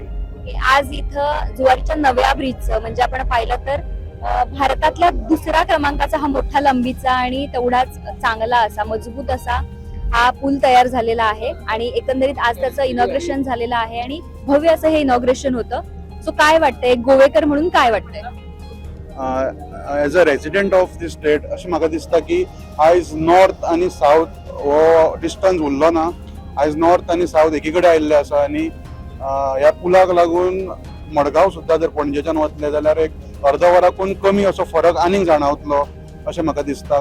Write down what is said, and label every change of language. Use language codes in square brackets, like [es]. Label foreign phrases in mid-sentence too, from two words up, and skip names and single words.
[mr] आज इथं जुवारीच्या नव्या ब्रिजचं म्हणजे आपण पाहिलं तर भारतातल्या दुसरा क्रमांकाचा हा मोठा लांबीचा आणि तेवढाच चांगला असा मजबूत असा हा पूल तयार झालेला आहे आणि एकंदरीत आज त्याचं इनॉग्रेशन झालेलं आहे आणि भव्य असं हे इनॉग्रेशन होतं. सो काय वाटतंय, गोवेकर म्हणून काय वाटतंय? [en] as a resident of this state [kok] अशें म्हाका दिसता की आयज नॉर्थ आणि साऊथ हो डिस्टन्स उरलो ना. आयज नॉर्थ आणि साऊथ एकी कडेन आयिल्ले आसा आणि ह्या पुलाक लागून मडगांव सुद्धा जर पणजेच्यान वतले जाल्यार एक अर्द वराकून कमी असो फरक आनीक जाणवतलो अशें म्हाका दिसता.